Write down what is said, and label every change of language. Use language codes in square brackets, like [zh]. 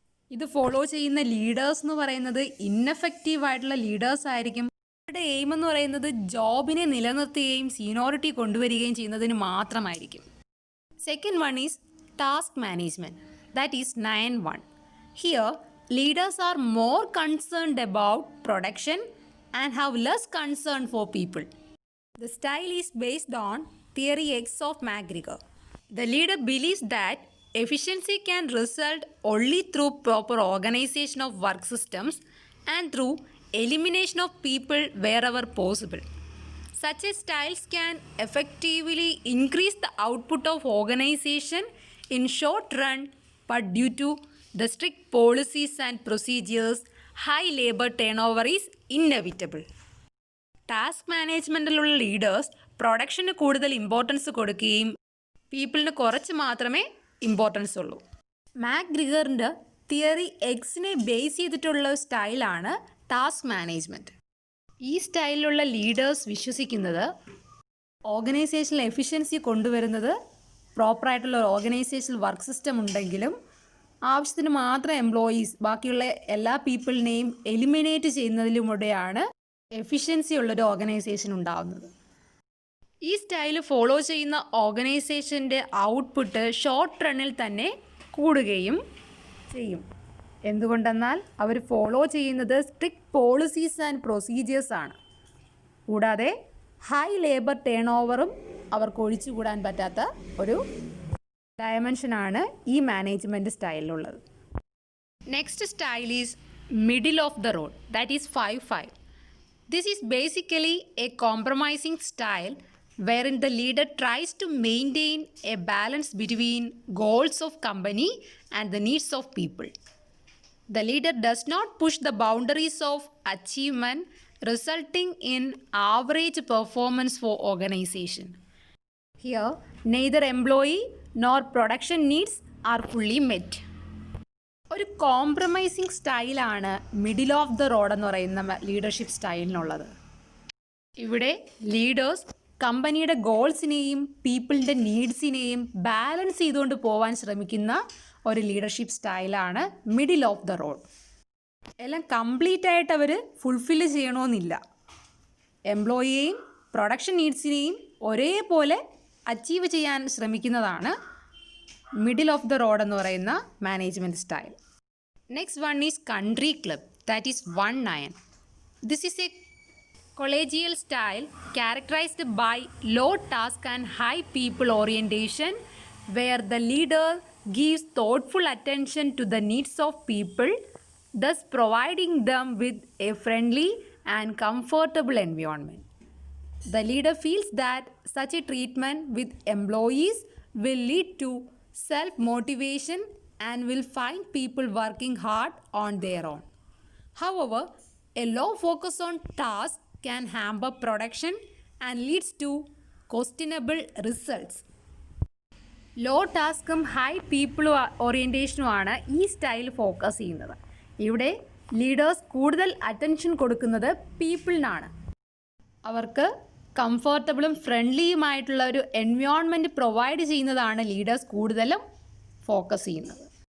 [ml] ഇത് ഫോളോ ചെയ്യുന്ന ലീഡേഴ്സ് എന്ന് പറയുന്നത് ഇന്നെഫക്റ്റീവ് ആയിട്ടുള്ള ലീഡേഴ്സ് ആയിരിക്കും. അവരുടെ എയിം എന്ന് പറയുന്നത് ജോബിനെ നിലനിർത്തുകയും സീനിയോറിറ്റി കൊണ്ടുവരികയും ചെയ്യുന്നതിന് മാത്രമായിരിക്കും. [en] Second one is task management, that is 9-1. Here leaders are more concerned about production and have less concern for people. The style is based on theory X of McGregor. The leader believes that efficiency can result only through proper organization of work systems and through elimination of people wherever possible. Such as styles can effectively increase the output of organization in short run, but due to the strict policies and procedures, high labor turnover is inevitable. [ml] Task മാനേജ്മെൻറ്റിലുള്ള leaders production കൂടുതൽ importance കൊടുക്കുകയും പീപ്പിളിന് കുറച്ച് മാത്രമേ importance ഉള്ളൂ. മാക്ഗ്രിഗറിൻ്റെ theory എക്സിനെ base ചെയ്തിട്ടുള്ള സ്റ്റൈലാണ് task management. ഈ സ്റ്റൈലിലുള്ള leaders വിശ്വസിക്കുന്നത് ഓർഗനൈസേഷനിൽ എഫിഷ്യൻസി കൊണ്ടുവരുന്നത് പ്രോപ്പറായിട്ടുള്ള ഒരു ഓർഗനൈസേഷണൽ വർക്ക് സിസ്റ്റം ഉണ്ടെങ്കിലും ആവശ്യത്തിന് മാത്രം എംപ്ലോയീസ് ബാക്കിയുള്ള എല്ലാ പീപ്പിളിനെയും എലിമിനേറ്റ് ചെയ്യുന്നതിലൂടെയാണ് എഫിഷ്യൻസി ഉള്ളൊരു ഓർഗനൈസേഷൻ ഉണ്ടാകുന്നത്. ഈ സ്റ്റൈൽ ഫോളോ ചെയ്യുന്ന ഓർഗനൈസേഷൻ്റെ ഔട്ട്പുട്ട് ഷോർട്ട് റണ്ണിൽ തന്നെ കൂടുകയും ചെയ്യും. എന്തുകൊണ്ടെന്നാൽ അവർ ഫോളോ ചെയ്യുന്നത് സ്ട്രിക്റ്റ് പോളിസീസ് ആൻഡ് പ്രൊസീജിയേഴ്സാണ്. കൂടാതെ ഹൈ ലേബർ ടേൺ ഓവറും അവർക്ക് ഒഴിച്ചുകൂടാൻ പറ്റാത്ത ഒരു ഡയമെൻഷനാണ് ഈ management സ്റ്റൈലിലുള്ളത്. [en] Next style is middle of the road, that is 5-5. This is basically a compromising style wherein the leader tries to maintain a balance between goals of company and the needs of people. The leader does not push the boundaries of achievement, resulting in average performance for organization. Here, neither employee nor production needs are fully met. [ml] ഒരു compromising സ്റ്റൈലാണ് middle of the road എന്ന് പറയുന്ന leadership സ്റ്റൈലിനുള്ളത്. ഇവിടെ leaders കമ്പനിയുടെ ഗോൾസിനെയും പീപ്പിളിൻ്റെ നീഡ്സിനെയും balance ചെയ്തുകൊണ്ട് പോകാൻ ശ്രമിക്കുന്ന ഒരു ലീഡർഷിപ്പ് സ്റ്റൈലാണ് മിഡിൽ ഓഫ് ദ റോഡ്. എല്ലാം കംപ്ലീറ്റ് ആയിട്ട് അവർ ഫുൾഫില്ല് ചെയ്യണമെന്നില്ല. എംപ്ലോയിയെയും പ്രൊഡക്ഷൻ നീഡ്സിനെയും ഒരേപോലെ അച്ചീവ് ചെയ്യാൻ ശ്രമിക്കുന്നതാണ് മിഡിൽ ഓഫ് ദ റോഡ് എന്ന് പറയുന്ന management style. [en] Next one is country club, that is 1-9. This is a collegial style characterized by low task and high people orientation, where the leader gives thoughtful attention to the needs of people, thus providing them with a friendly and comfortable environment. The leader feels that such a treatment with employees will lead to self-motivation and will find people working hard on their own. However, a low focus on tasks can hamper production and leads to questionable results. [ml] Law ടാസ്കും high people ഓറിയൻറ്റേഷനുമാണ് ഈ style focus ചെയ്യുന്നത്. ഇവിടെ leaders കൂടുതൽ attention കൊടുക്കുന്നത് പീപ്പിളിനാണ്. അവർക്ക് കംഫർട്ടബിളും ഫ്രണ്ട്ലിയുമായിട്ടുള്ള ഒരു environment provide ചെയ്യുന്നതാണ് leaders കൂടുതലും focus ചെയ്യുന്നത്.